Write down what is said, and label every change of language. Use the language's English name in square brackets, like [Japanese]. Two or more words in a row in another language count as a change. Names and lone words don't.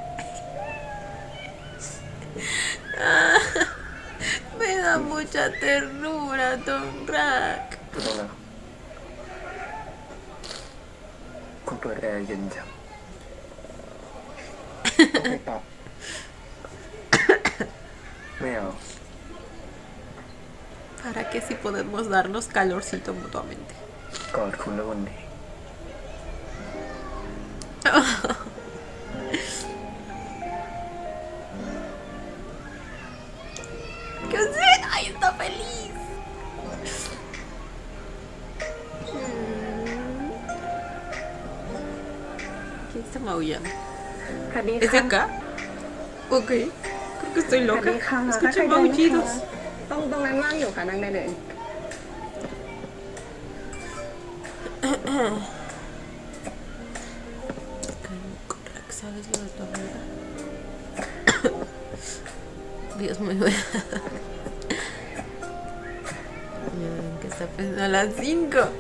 [Spanish] Me da mucha ternura, Don Rack. [Thai] ไม่ต้องแล้วคุณเปิดแอร์เย็นจังต้องไปปรับไม่เอา [Spanish] Para que si podemos darnos calorcito mutuamente. [Thai] กอดคุณแล้ววันนี้ [Spanish] ¿Qué hace? ¡Ay, está feliz! ¿Quién está maullando? [Thai] สวัสดี [Spanish] ¿Es de [Thai] ค่ะ [Spanish] acá? Ok. Creo que estoy [Thai] สวัส [Spanish] loca. [Thai] ดีค่ะ [Spanish] Escuché [Thai] ถ้าใครเดิน [Spanish] maullidos. [Thai] ตรงนั้นว่างอยู่ค่ะนั่งได้เลย [Spanish] ¿Sabes lo de tu amiga? Dios mío. Que está pensando a las 5.